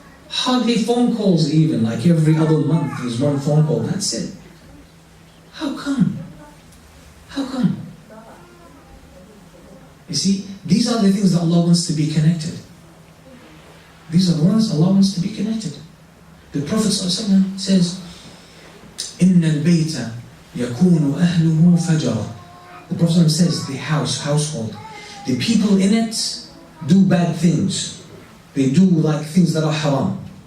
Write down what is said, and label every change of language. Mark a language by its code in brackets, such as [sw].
[en] Hardly phone calls even, like every other month there's 1 phone call, that's it. How come? How come? You see, these are the things that Allah wants to be connected. These are the ones Allah wants to be connected. The Prophet ﷺ says, [ar] إِنَّ الْبَيْتَ يَكُونُ أَهْلُهُ فَجَرًا. [en] The Prophet ﷺ says, the household, the people in it do bad things. They do like things that are haram.